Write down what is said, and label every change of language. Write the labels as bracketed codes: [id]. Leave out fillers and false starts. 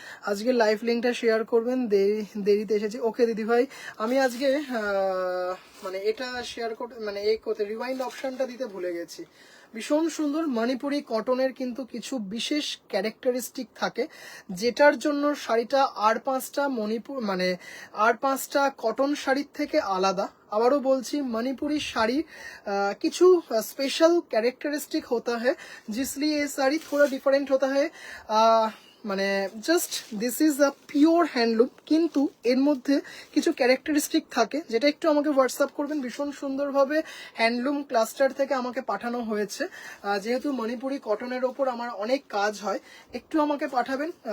[bn] আজকে লাইভ লিঙ্কটা শেয়ার করবেন, দেরিতে এসেছি। ওকে দিদিভাই, আমি আজকে মানে এটা শেয়ার করতে, মানে এই করতে রিওয়াইন্ড অপশনটা দিতে ভুলে গেছি। ভীষণ সুন্দর মণিপুরি কটনের কিন্তু কিছু বিশেষ ক্যারেক্টারিস্টিক থাকে, যেটার জন্য শাড়িটা আর পাঁচটা মণিপুর মানে আর পাঁচটা কটন শাড়ির থেকে আলাদা। আবারও বলছি, [hi] मणिपुरी [bn] শাড়ি কিছু [hi] स्पेशल कैरेक्टरिस्टिक होता है जिसलिए ये साड़ी थोड़ा डिफरेंट होता है। [bn] মানে just [en] this is a pure handloom, [bn] কিন্তু এর মধ্যে কিছু ক্যারেক্টারিস্টিক থাকে, যেটা একটু আমাকে হোয়াটসঅ্যাপ করবেন। ভীষণ সুন্দরভাবে হ্যান্ডলুম ক্লাস্টার থেকে আমাকে পাঠানো হয়েছে, যেহেতু মণিপুরি কটনের ওপর আমার অনেক কাজ হয়, একটু আমাকে পাঠাবেন।